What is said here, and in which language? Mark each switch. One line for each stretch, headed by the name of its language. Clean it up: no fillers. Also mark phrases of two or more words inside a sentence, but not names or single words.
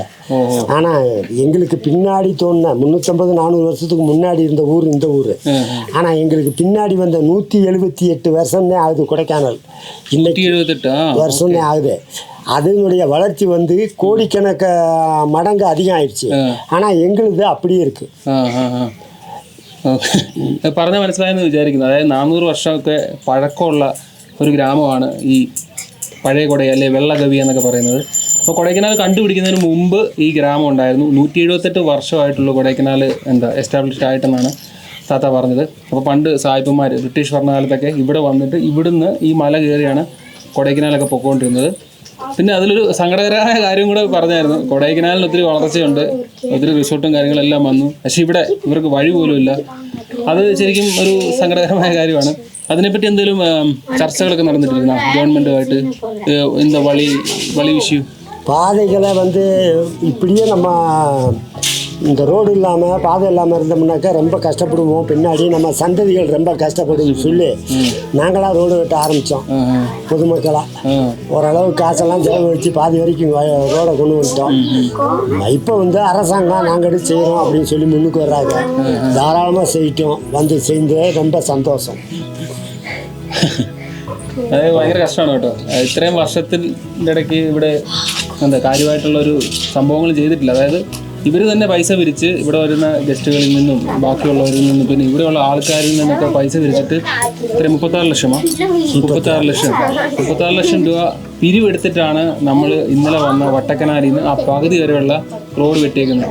Tamil: ஆனால் எங்களுக்கு பின்னாடி தோணுன 350-400 வருஷத்துக்கு முன்னாடி இருந்த ஊர் இந்த ஊர். ஆனால் எங்களுக்கு பின்னாடி வந்த 178 வருஷம்னே ஆகுது கொடைக்கானல். இன்னைக்கு 178 வருஷம்னே ஆகுது. அதனுடைய வளர்ச்சி வந்து கோடிக்கணக்க மடங்கு அதிகம் ஆயிடுச்சு. ஆனால் எங்களுது அப்படியே இருக்குது.
Malayalam: പറഞ്ഞ മനസ്സിലായെന്ന് വിചാരിക്കുന്നു. അതായത് 400 വർഷമൊക്കെ പഴക്കമുള്ള ഒരു ഗ്രാമമാണ് ഈ പഴയ കൊടൈ അല്ലെ വെള്ളഗവി എന്നൊക്കെ പറയുന്നത്. അപ്പോൾ കൊടൈക്കനാൽ കണ്ടുപിടിക്കുന്നതിന് മുമ്പ് ഈ ഗ്രാമം ഉണ്ടായിരുന്നു. 178 വർഷമായിട്ടുള്ള കൊടൈക്കനാൽ എസ്റ്റാബ്ലിഷ്ഡ് ആയിട്ടെന്നാണ് താത്ത പറഞ്ഞത്. അപ്പോൾ പണ്ട് സായിപ്പന്മാർ ബ്രിട്ടീഷ് ഭരണകാലത്തൊക്കെ ഇവിടെ വന്നിട്ട് ഇവിടുന്ന് ഈ മല കയറിയാണ് കൊടൈക്കനാലൊക്കെ പൊക്കോണ്ടിരുന്നത്. പിന്നെ അതിലൊരു സങ്കടകരമായ കാര്യം കൂടെ പറഞ്ഞായിരുന്നു. കൊടൈക്കനാലിന് ഒത്തിരി വളർച്ചയുണ്ട്, ഒത്തിരി റിസോർട്ടും കാര്യങ്ങളെല്ലാം വന്നു, പക്ഷേ ഇവിടെ ഇവർക്ക് വഴി പോലും ഇല്ല. അത് ശരിക്കും ഒരു സങ്കടകരമായ കാര്യമാണ്. അതിനെപ്പറ്റി എന്തെങ്കിലും ചർച്ചകളൊക്കെ നടന്നിട്ടിരുന്ന ഗവൺമെൻറ്റുമായിട്ട്?
Tamil: എന്താ வழி விஷயம் பாதைகளை வந்து இப்படியே நம்ம இந்த ரோடு இல்லாமல் பாதை இல்லாமல் இருந்தோம்னாக்கா ரொம்ப கஷ்டப்படுவோம். பின்னாடி நம்ம சந்ததிகள் ரொம்ப கஷ்டப்படுதுன்னு சொல்லி நாங்களாக ரோடு வெட்ட ஆரம்பித்தோம். பொதுமக்களாக ஓரளவு காசெல்லாம் செலவு வச்சு பாதி வரைக்கும் ரோடை கொண்டு வந்துட்டோம். இப்போ வந்து அரசாங்கம் நாங்கள் எடுத்து செய்கிறோம் அப்படின்னு சொல்லி முன்னுக்கு வர்றாங்க. தாராளமாக செய்யிட்டோம், வந்து செய்து ரொம்ப சந்தோஷம்.
Malayalam: അതായത് ഭയങ്കര കഷ്ടമാണ് കേട്ടോ. ഇത്രയും വർഷത്തിൻ്റെ ഇടയ്ക്ക് ഇവിടെ കാര്യമായിട്ടുള്ളൊരു സംഭവങ്ങൾ ചെയ്തിട്ടില്ല. അതായത് ഇവർ തന്നെ പൈസ പിരിച്ച് ഇവിടെ വരുന്ന ഗസ്റ്റുകളിൽ നിന്നും ബാക്കിയുള്ളവരിൽ നിന്നും പിന്നെ ഇവിടെയുള്ള ആൾക്കാരിൽ നിന്നൊക്കെ പൈസ പിരിച്ചിട്ട് ഇത്രയും 36 ലക്ഷം രൂപ പിരിവെടുത്തിട്ടാണ് നമ്മൾ ഇന്നലെ വന്ന വട്ടക്കനാലിൽ നിന്ന് ആ പകുതി വരെയുള്ള റോഡ് വെട്ടിയേക്കുന്നത്.